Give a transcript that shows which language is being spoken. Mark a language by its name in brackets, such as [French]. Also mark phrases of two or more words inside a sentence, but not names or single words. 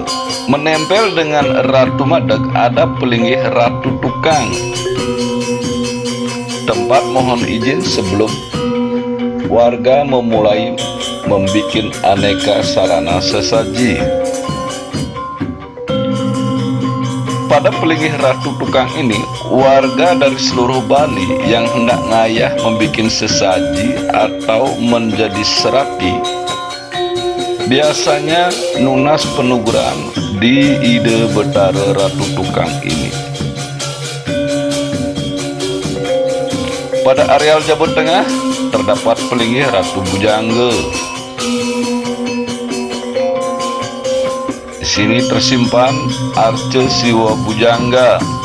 [Indonesian] Menempel dengan Ratu Madeg ada pelinggih Ratu Tukang, tempat mohon izin sebelum warga memulai membikin aneka sarana sesaji. Pada pelinggih Ratu Tukang ini, warga dari seluruh Bali yang hendak ngayah membikin sesaji atau menjadi serati Biasanya [Balinese] nunas penuguran [Indonesian] di ide betara Ratu Tukang ini. Pada areal Jawa Tengah terdapat pelinggih Ratu Bujangga. Di sini tersimpan Arca Siwa Bujangga.